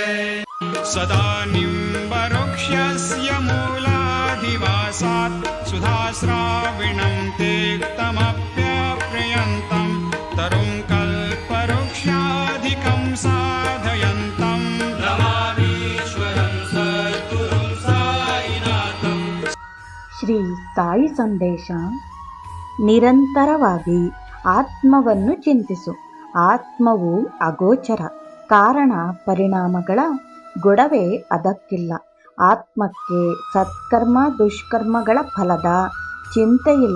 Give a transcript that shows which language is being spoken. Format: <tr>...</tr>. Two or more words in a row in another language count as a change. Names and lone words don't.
<sa>सदा निम्बवृक्षस्य मूलाधिवासात् सुधाश्राविणं तेक्तमप्यप्रियन्तं तरुं कल्पवृक्षाधिकं साधयन्तं नमामीश्वरं सद्गुरुं साईनाथं।</sa> <kn>ಶ್ರೀ ಸಾಯಿ ಸಂದೇಶ. ನಿರಂತರವಾಗಿ ಆತ್ಮವನ್ನು ಚಿಂತಿಸು. ಆತ್ಮವು ಅಗೋಚರ, ಕಾರಣ ಪರಿಣಾಮಗಳ ಗೊಡವೆ ಅದಕ್ಕಿಲ್ಲ. ಆತ್ಮಕ್ಕೆ ಸತ್ಕರ್ಮ ದುಷ್ಕರ್ಮಗಳ ಫಲದ ಚಿಂತೆಯಿಲ್ಲ.</kn>